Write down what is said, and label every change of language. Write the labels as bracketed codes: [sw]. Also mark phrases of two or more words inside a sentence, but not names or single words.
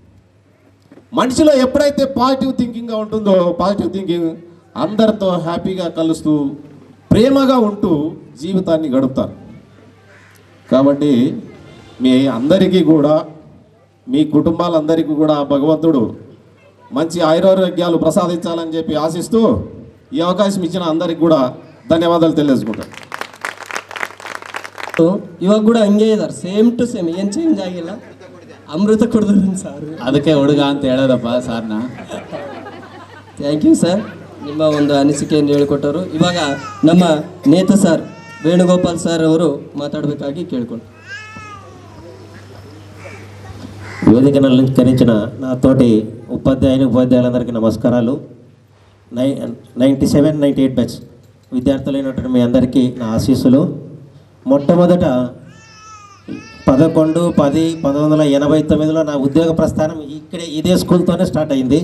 [te] మనిషిలో ఎప్పుడైతే పాజిటివ్ థింకింగ్గా ఉంటుందో, [en] positive thinking [te] అందరితో హ్యాపీగా కలుస్తూ ప్రేమగా ఉంటూ జీవితాన్ని గడుపుతారు. కాబట్టి మీ అందరికీ కూడా, మీ కుటుంబాలందరికీ కూడా భగవంతుడు మంచి ఆయురారోగ్యాలు ప్రసాదించాలని చెప్పి ఆశిస్తూ ఈ అవకాశం ఇచ్చిన అందరికి కూడా [kn] ಧನ್ಯವಾದಗಳು ತಿಳಿಸ್ಬಿಟ್ಟು. ಇವಾಗ ಕೂಡ ಹಂಗೆ ಇದ್ದಾರೆ, [en] same to same, [kn] ಏನು ಚೇಂಜ್ ಆಗಿಲ್ಲ. ಅಮೃತ ಕುಡಿದ್ರು ಸರ್, ಅದಕ್ಕೆ ಹುಡುಗ ಅಂತ ಹೇಳೋದಪ್ಪ ಸಾರ್ನ. [en] thank you sir, [kn] ನಿಮ್ಮ ಒಂದು ಅನಿಸಿಕೆಯನ್ನು ಹೇಳಿಕೊಟ್ಟರು. ಇವಾಗ ನಮ್ಮ ನೇತಾ ಸರ್ ವೇಣುಗೋಪಾಲ್ ಸರ್ ಅವರು ಮಾತಾಡಬೇಕಾಗಿ ಕೇಳ್ಕೊಂಡು. [te] వేదికను అలంకరించిన నా తోటి ఉపాధ్యాయులందరికీ నమస్కారాలు. 97-98 బ్యాచ్ విద్యార్థులైనటువంటి మీ అందరికీ నా ఆశీస్సులు. మొట్టమొదట 11-10-1989లో నా ఉద్యోగ ప్రస్థానం ఇదే స్కూల్తోనే స్టార్ట్ అయింది.